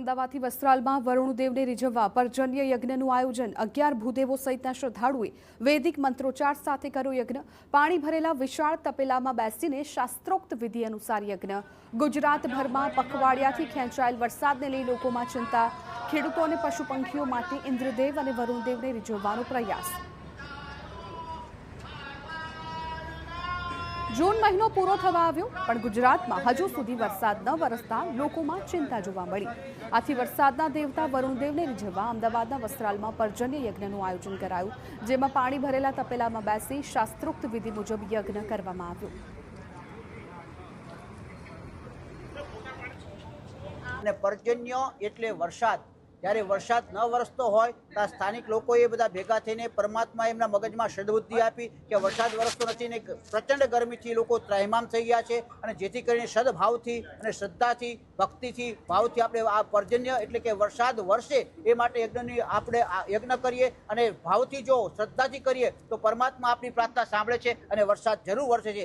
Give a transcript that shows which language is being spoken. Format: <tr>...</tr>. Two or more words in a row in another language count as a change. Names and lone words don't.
<gu>અમદાવાદથી વસ્ત્રાલમાં વરુણદેવને રીઝવવા પર્જન્ય યજ્ઞનું આયોજન 11 ભૂદેવો સહિતના શ્રદ્ધાળુએ વૈદિક મંત્રોચ્ચાર સાથે કર્યો યજ્ઞ। પાણી ભરેલા વિશાળ તપેલામાં બેસીને શાસ્ત્રોક્ત વિધિ અનુસાર યજ્ઞ। ગુજરાતભરમાં પખવાડિયાથી ખેંચાયેલ વરસાદને લઈ લોકોમાં ચિંતા। ખેડૂતો અને પશુ પંખીઓ માટે ઇન્દ્રદેવ અને વરુણદેવને રીઝવવાનો પ્રયાસ। જૂન મહિનો પૂરો થવા આવ્યો પણ ગુજરાતમાં હજુ સુધી વરસાદ ન વરસતા લોકોમાં ચિંતા જોવા મળી। આથી વરસાદના દેવતા વરુણદેવને રીઝવવા અમદાવાદના વસ્ત્રાલમાં પર્જન્ય યજ્ઞનું આયોજન કરાયું, જેમાં પાણી ભરેલા તપેલામાં બેસી શાસ્ત્રોક્ત વિધિ મુજબ યજ્ઞ કરવામાં આવ્યો। પર્જન્ય એટલે વરસાદ। ત્યારે વરસાદ ન વરસતો હોય તો સ્થાનિક લોકોએ બધા ભેગા થઈને પરમાત્માએ એમના મગજમાં સદબુદ્ધિ આપી કે વરસાદ વરસતો નથી ને પ્રચંડ ગરમીથી લોકો ત્રાહિમામ થઈ ગયા છે, અને જેથી કરીને સદભાવથી અને શ્રદ્ધાથી ભક્તિથી ભાવથી આપણે આ પર્જન્ય એટલે કે વરસાદ વરસે એ માટે યજ્ઞની આપણે યજ્ઞ કરીએ અને ભાવથી જો શ્રદ્ધાથી કરીએ તો પરમાત્મા આપણી પ્રાર્થના સાંભળે છે અને વરસાદ જરૂર વરસે છે।</gu>